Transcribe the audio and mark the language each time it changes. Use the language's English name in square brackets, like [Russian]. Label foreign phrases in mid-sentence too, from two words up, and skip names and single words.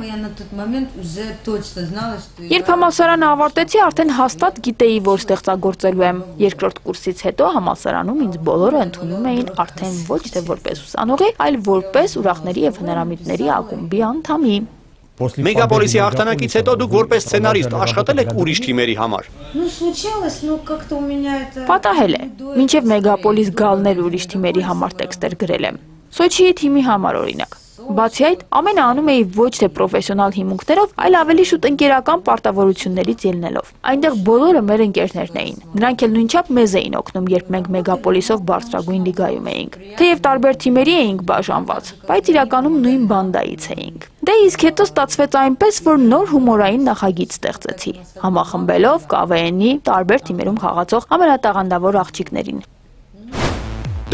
[Armenian] Երբ համալսարանը ավարտեցի, արդեն հաստատ գիտեի, որ ստեղծագործելու եմ։ Երկրորդ կուրսից հետո համալսարանում ինձ բոլորը ընդունում էին արդեն ոչ թե որպես ուսանողի, այլ որպես ուրախների եւ հնարամիտների ակումբի անդամի։ Մեգապոլիսի հաղթանակից հետո դուք որպես սցենարիստ աշխատել եք ուրիշ թիմերի համար։ [Russian] Ну, случалось, но как-то у меня это... [Armenian] Պատահել է։ Մինչև Մեգապոլիս գալներ ուրիշ թիմերի համար տեքստեր գրել եմ։ Սոչիի թիմի համար օրինակ։ Բացի այդ, ամենը անում էի ոչ թե պրոֆեսիոնալ հիմունքներով, այլ ավելի շուտ ընկերական պարտավորություններից ելնելով։ Այնտեղ բոլորը մեր ընկերներն էին։ Նրանք էլ նույնչափ մեզ էին օգնում, երբ մենք Մեգապոլիսով բարձրագույն լիգայում էինք։ Թեև տարբեր թիմերի էինք բաժանված, բայց իրականում նույն բանդայից էինք։ Դե իսկ հետո ստացվեց այնպես, որ նոր հումորային նախագիծ ստեղծեցի, համախմբելով ԿՎՆ-ի տարբեր թիմերում խաղացող ամենատաղանդավոր աղջիկներին։